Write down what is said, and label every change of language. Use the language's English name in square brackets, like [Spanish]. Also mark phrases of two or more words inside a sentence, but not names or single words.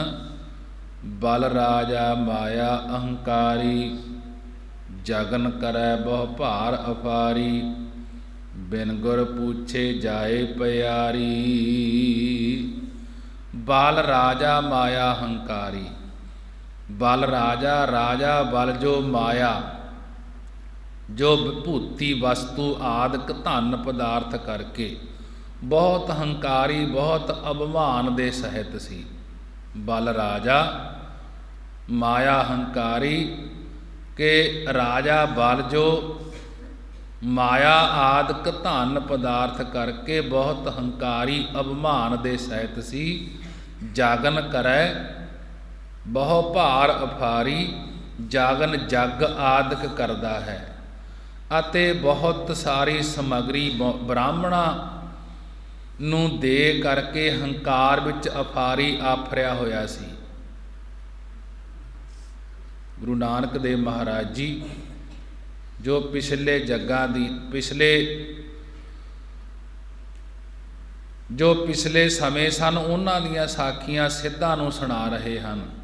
[Punjabi] ਬਲ ਰਾਜਾ ਮਾਇਆ ਅਹੰਕਾਰੀ, ਜਗਨ ਕਰੈ ਬਹੁ ਭਾਰ ਅਪਾਰੀ, ਬਿਨ ਗੁਰ ਪੂਛੇ ਜਾਏ ਪਿਆਰੀ। ਬਲ ਰਾਜਾ ਮਾਇਆ ਹੰਕਾਰੀ। ਬਲ ਰਾਜਾ, ਰਾਜਾ ਬਲ ਜੋ ਮਾਇਆ, ਜੋ ਵਿਭੂਤੀ ਵਸਤੂ ਆਦਿਕ ਧਨ ਪਦਾਰਥ ਕਰਕੇ ਬਹੁਤ ਹੰਕਾਰੀ, ਬਹੁਤ ਅਭਿਮਾਨ ਦੇ ਸਹਿਤ ਸੀ। ਬਲ ਰਾਜਾ ਮਾਇਆ ਹੰਕਾਰੀ ਕੇ ਰਾਜਾ ਬਲ ਜੋ ਮਾਇਆ ਆਦਿਕ ਧਨ ਪਦਾਰਥ ਕਰਕੇ ਬਹੁਤ ਹੰਕਾਰੀ ਅਭਿਮਾਨ ਦੇ ਸਹਿਤ ਸੀ। ਜਾਗਨ ਕਰੈ ਬਹੁ ਭਾਰ ਅਫਾਰੀ, ਜਾਗਨ ਜਗ ਆਦਿਕ ਕਰਦਾ ਹੈ। ਅਤੇ ਬਹੁਤ ਸਾਰੀ ਸਮਗਰੀ ਬ੍ਰਾਹਮਣਾਂ ਨੂੰ ਦੇ ਕਰਕੇ ਹੰਕਾਰ ਵਿੱਚ ਅਫਾਰੀ ਆਫਰਿਆ ਹੋਇਆ ਸੀ। ਗੁਰੂ ਨਾਨਕ ਦੇਵ ਮਹਾਰਾਜ ਜੀ ਜੋ ਪਿਛਲੇ ਜੱਗਾਂ ਦੀ ਪਿਛਲੇ ਸਮੇਂ ਸਨ, ਉਹਨਾਂ ਦੀਆਂ ਸਾਖੀਆਂ ਸਿੱਧਾਂ ਨੂੰ ਸੁਣਾ ਰਹੇ ਹਨ।